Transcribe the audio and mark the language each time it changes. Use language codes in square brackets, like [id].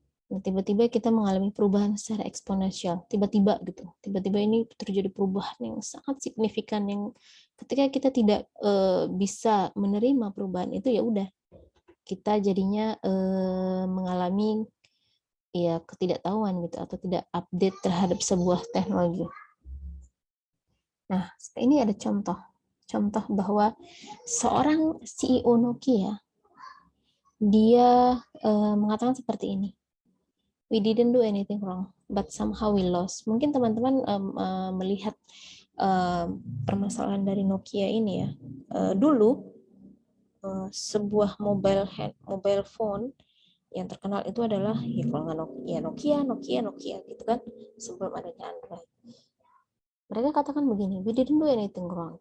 [id] Tiba-tiba kita mengalami perubahan secara eksponensial, tiba-tiba gitu, tiba-tiba ini terjadi perubahan yang sangat signifikan yang ketika kita tidak bisa menerima perubahan itu, ya udah kita jadinya mengalami ya ketidaktahuan gitu atau tidak update terhadap sebuah teknologi. Nah, ini ada contoh bahwa seorang CEO Nokia dia mengatakan seperti ini. [en] We didn't do anything wrong, but somehow we lost. [id] Mungkin teman-teman melihat permasalahan dari Nokia ini ya. Dulu sebuah mobile phone yang terkenal itu adalah ya kalau nggak Nokia gitu kan, sebelum adanya Android. Mereka katakan begini, [en] we didn't do anything wrong.